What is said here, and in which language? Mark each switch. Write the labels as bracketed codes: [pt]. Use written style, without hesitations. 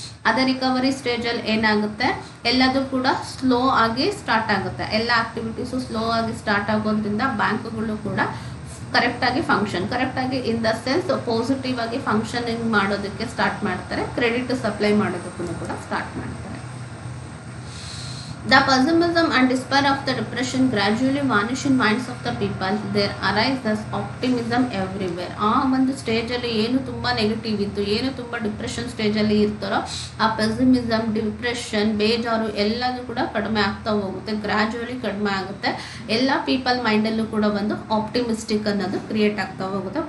[kn] ಅದೇ ರಿಕವರಿ ಸ್ಟೇಜಲ್ಲಿ ಏನಾಗುತ್ತೆ, ಎಲ್ಲದೂ ಕೂಡ ಸ್ಲೋ ಆಗಿ ಸ್ಟಾರ್ಟ್ ಆಗುತ್ತೆ, ಎಲ್ಲ ಆಕ್ಟಿವಿಟೀಸು ಸ್ಲೋ ಆಗಿ ಸ್ಟಾರ್ಟ್ ಆಗೋದ್ರಿಂದ ಬ್ಯಾಂಕ್ಗಳು ಕೂಡ ಕರೆಕ್ಟಾಗಿ ಇನ್ ದ ಸೆನ್ಸ್ ಪಾಸಿಟಿವ್ ಆಗಿ ಫಂಕ್ಷನಿಂಗ್ ಮಾಡೋದಕ್ಕೆ ಸ್ಟಾರ್ಟ್ ಮಾಡ್ತಾರೆ, ಕ್ರೆಡಿಟ್ ಸಪ್ಲೈ ಮಾಡೋದಕ್ಕೂ ಕೂಡ ಸ್ಟಾರ್ಟ್ ಮಾಡ್ತಾರೆ. [en] The pessimism and despair of the depression gradually vanish in minds of the people. There arises optimism everywhere. [kn] ಆ ಒಂದು ಸ್ಟೇಜಲ್ಲಿ ಏನು ತುಂಬ ನೆಗೆಟಿವ್ ಇತ್ತು, ಏನು ತುಂಬ ಡಿಪ್ರೆಷನ್ ಸ್ಟೇಜಲ್ಲಿ ಇರ್ತಾರೋ ಆ ಪೆಸಿಮಿಸಮ್, ಡಿಪ್ರೆಷನ್, ಬೇಜಾರು ಎಲ್ಲದೂ ಕೂಡ ಕಡಿಮೆ ಆಗ್ತಾ ಹೋಗುತ್ತೆ. ಗ್ರ್ಯಾಜುವಲಿ ಕಡಿಮೆ ಆಗುತ್ತೆ. ಎಲ್ಲ ಪೀಪಲ್ ಮೈಂಡಲ್ಲೂ ಕೂಡ ಒಂದು ಆಪ್ಟಿಮಿಸ್ಟಿಕ್ ಅನ್ನೋದು ಕ್ರಿಯೇಟ್ ಆಗ್ತಾ ಹೋಗುತ್ತೆ.